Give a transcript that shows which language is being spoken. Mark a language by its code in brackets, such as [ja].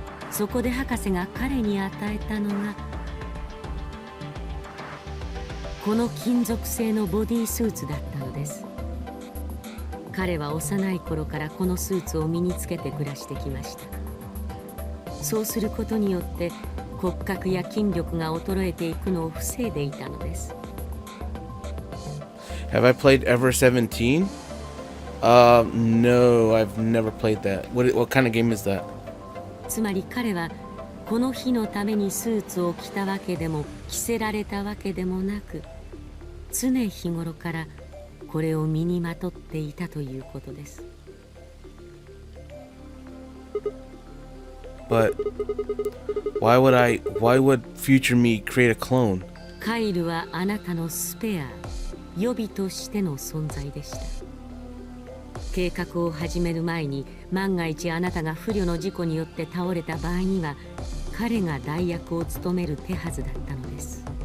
[ja] そこで博士が彼に与えたのがこの金属製のボディースーツだったのです。彼は幼い頃からこのスーツを身につけて暮らしてきました。そうすることによって骨格や筋力が衰えていくのを防いでいたのです。 [en] Have I played Ever 17? No, I've never played that. What kind of game is that? [ja] つまり彼はこの日のためにスーツを着たわけでも着せられたわけでもなく、常日頃からこれを身にまとっていたということです。 [en] But why would future me create a clone? [ja] カイルはあなたのスペア、予備としての存在でした。計画を始める前に万が一あなたが不慮の事故によって倒れた場合には彼が代役を務める手はずだったのです。